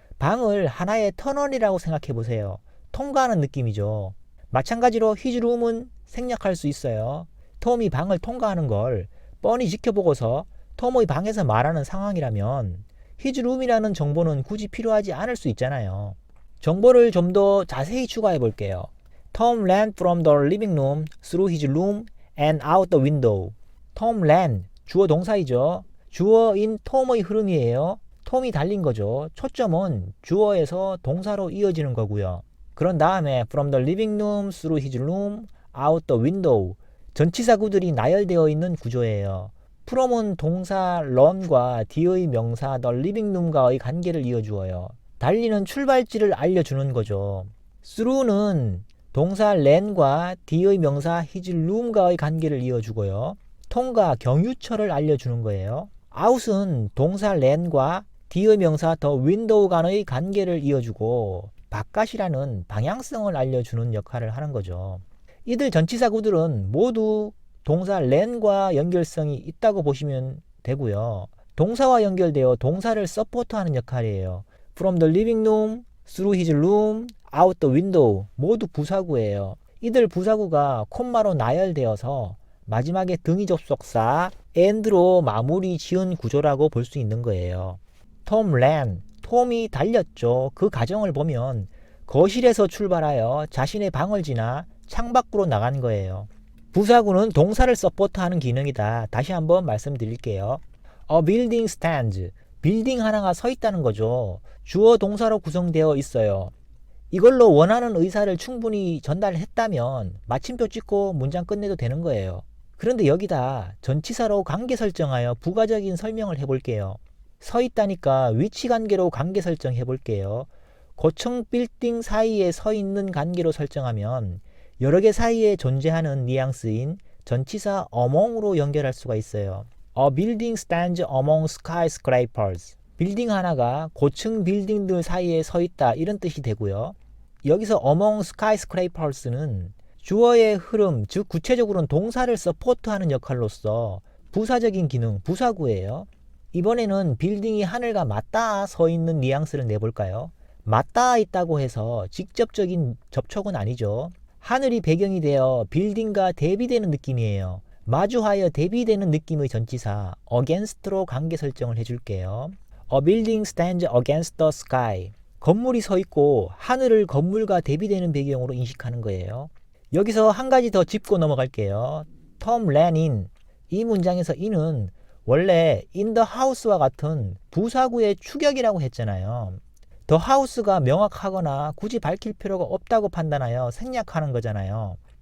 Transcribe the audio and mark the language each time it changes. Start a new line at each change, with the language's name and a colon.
Korean: 방을 하나의 터널이라고 생각해 보세요. 통과하는 느낌이죠. 마찬가지로 his room은 생략할 수 있어요. 톰이 방을 통과하는 걸 뻔히 지켜보고서 톰의 방에서 말하는 상황이라면 his room이라는 정보는 굳이 필요하지 않을 수 있잖아요. 정보를 좀 더 자세히 추가해 볼게요.
English: Tom ran from the living room through his room and out the window. Tom ran,
Korean: 주어 동사이죠. 주어인 톰의 흐름이에요. 톰이 달린 거죠. 초점은 주어에서 동사로 이어지는 거고요. 그런 다음에
English: from the living room through his room, out the window.
Korean: 전치사 구들이 나열되어 있는 구조예요. from은 동사 run과 뒤의 명사
English: the living room
Korean: 과의 관계를 이어주어요. 달리는 출발지를 알려주는 거죠. through는 동사 ran과 뒤의 명사 his room과의 관계를 이어주고요. 통과, 경유처를 알려주는 거예요. out은 동사 ran과 뒤의 명사 the window 간의 관계를 이어주고 바깥이라는 방향성을 알려주는 역할을 하는 거죠. 이들 전치사 구들은 모두 동사 ran과 연결성이 있다고 보시면 되고요. 동사와 연결되어 동사를 서포트하는 역할이에요.
English: From the living room, through his room, out the window
Korean: 모두 부사구예요. 이들 부사구가 콤마로 나열되어서 마지막에 등위 접속사 and로 마무리 지은 구조라고 볼 수 있는 거예요.
English: Tom ran,
Korean: 톰이 달렸죠. 그 과정을 보면 거실에서 출발하여 자신의 방을 지나 창밖으로 나간 거예요. 부사구는 동사를 서포트하는 기능이다. 다시 한번 말씀드릴게요.
English: A building stands.
Korean: 빌딩 하나가 서 있다는 거죠. 주어 동사로 구성되어 있어요. 이걸로 원하는 의사를 충분히 전달했다면 마침표 찍고 문장 끝내도 되는 거예요. 그런데 여기다 전치사로 관계 설정하여 부가적인 설명을 해볼게요. 서 있다니까 위치 관계로 관계 설정해 볼게요. 고층 빌딩 사이에 서 있는 관계로 설정하면 여러 개 사이에 존재하는 뉘앙스인 전치사 among으로 연결할 수가 있어요.
English: A building stands among skyscrapers.
Korean: 빌딩 하나가 고층 빌딩들 사이에 서 있다 이런 뜻이 되고요. 여기서 among skyscrapers는 주어의 흐름, 즉 구체적으로는 동사를 서포트하는 역할로서 부사적인 기능, 부사구예요. 이번에는 빌딩이 하늘과 맞닿아 서 있는 뉘앙스를 내볼까요? 맞닿아 있다고 해서 직접적인 접촉은 아니죠. 하늘이 배경이 되어 빌딩과 대비되는 느낌이에요. 마주하여 대비되는 느낌의 전치사 against로 관계 설정을 해줄게요.
English: A building stands against the sky.
Korean: 건물이 서 있고 하늘을 건물과 대비되는 배경으로 인식하는 거예요. 여기서 한 가지 더 짚고 넘어갈게요.
English: Tom ran in.
Korean: 이 문장에서 in은 원래 in the house와 같은 부사구의 축역이라고 했잖아요. the house가 명확하거나 굳이 밝힐 필요가 없다고 판단하여 생략하는 거잖아요.